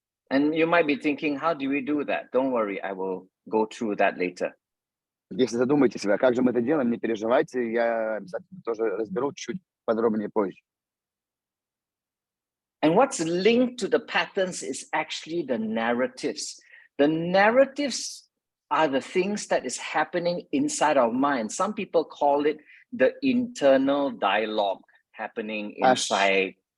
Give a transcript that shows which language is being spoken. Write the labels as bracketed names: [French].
[English] And you might be thinking, how do we do that? Don't worry, I will go through that later. [Russian] Если задумаете себя, как же мы это делаем, не переживайте, я обязательно тоже разберу чуть подробнее позже. [English] And what's linked to the patterns is actually the narratives. The narratives are the things that is happening inside our mind. Some people call it the internal dialogue happening inside.